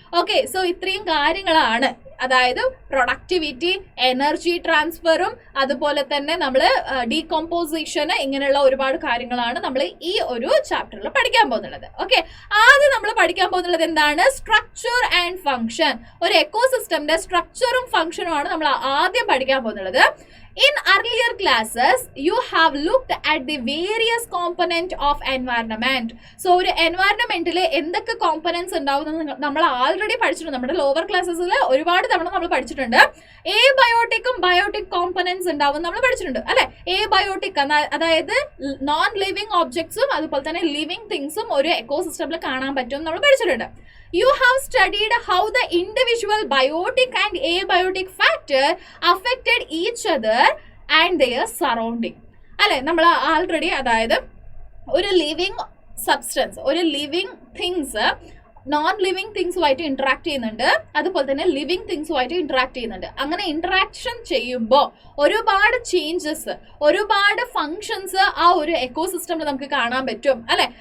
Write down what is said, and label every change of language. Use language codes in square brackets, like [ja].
[ml] Okay, so ഇത്രയും കാര്യങ്ങളാണ്, അതായത് പ്രൊഡക്ടിവിറ്റി, എനർജി ട്രാൻസ്ഫറും അതുപോലെ തന്നെ നമ്മൾ ഡീകമ്പോസിഷന്, ഇങ്ങനെയുള്ള ഒരുപാട് കാര്യങ്ങളാണ് നമ്മൾ ഈ ഒരു ചാപ്റ്ററിൽ പഠിക്കാൻ പോകുന്നുള്ളത്. ഓക്കെ, ആദ്യം നമ്മൾ പഠിക്കാൻ പോകുന്നുള്ളത് എന്താണ്, സ്ട്രക്ചർ ആൻഡ് ഫംഗ്ഷൻ. ഒരു എക്കോസിസ്റ്റമിന്റെ സ്ട്രക്ചറും ഫംഗ്ഷനും ആണ് നമ്മൾ ആദ്യം പഠിക്കാൻ പോകുന്നുള്ളത്. [en] In earlier classes, you have looked at the various components of environment. [ml] So, ഒരു environmental എന്തൊക്കെ components ഉണ്ടാവുമെന്ന് നമ്മൾ ആൾറെഡി പഠിച്ചിട്ടുണ്ട്. നമ്മുടെ ലോവർ ക്ലാസ്സസിൽ ഒരുപാട് തവണ നമ്മൾ പഠിച്ചിട്ടുണ്ട്. എബയോട്ടിക്കും ബയോട്ടിക് കോമ്പണൻസ് ഉണ്ടാവും നമ്മൾ പഠിച്ചിട്ടുണ്ട് അല്ലെ. എബയോട്ടിക് അതായത് നോൺ ലിവിങ് ഒബ്ജക്ട്സും അതുപോലെ തന്നെ ലിവിങ് തിങ്സും ഒരു എക്കോസിസ്റ്റമിൽ കാണാൻ പറ്റും നമ്മൾ പഠിച്ചിട്ടുണ്ട്. [en] You have studied how the individual biotic and abiotic factor affected each other and their surrounding. [ml] അല്ലെ, നമ്മൾ ആൾറെഡി അതായത് ഒരു ലിവിങ് സബ്സ്റ്റൻസ്, ഒരു living things non living തിങ്സുമായിട്ട് interact ചെയ്യുന്നുണ്ട്, അതുപോലെ തന്നെ ലിവിങ് തിങ്സുമായിട്ട് ഇന്ററാക്ട് ചെയ്യുന്നുണ്ട്. അങ്ങനെ ഇന്ററാക്ഷൻ ചെയ്യുമ്പോൾ ഒരുപാട് ചേഞ്ചസ്, ഒരുപാട് ഫങ്ഷൻസ് ആ ഒരു എക്കോസിസ്റ്റമിൽ നമുക്ക് കാണാൻ പറ്റും അല്ലെ.